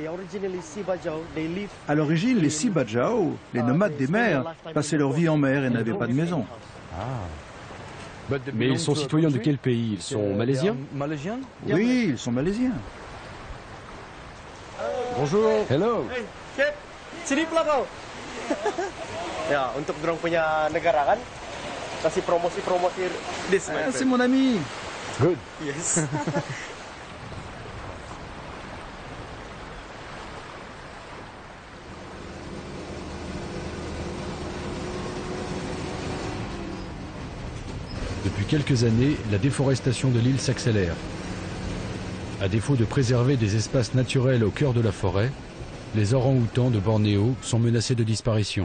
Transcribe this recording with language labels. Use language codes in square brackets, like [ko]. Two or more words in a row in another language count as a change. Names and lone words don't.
[fr] À l'origine, les Sea Bajau, les nomades des mers, passaient leur vie en mer et n'avaient pas de maison. Mais ils sont citoyens de quel pays? Ils sont malaisiens? Oui, ils sont malaisiens. Bonjour. Hello. [ms] Sini pula kau. Ya, untuk dorong punya negara kan, kasih promosi this. [fr] C'est mon ami. [en] Good. Yes. [fr] Depuis quelques années, la déforestation de l'île s'accélère. À défaut de préserver des espaces naturels au cœur de la forêt, les orang-outans de Bornéo sont menacés de disparition.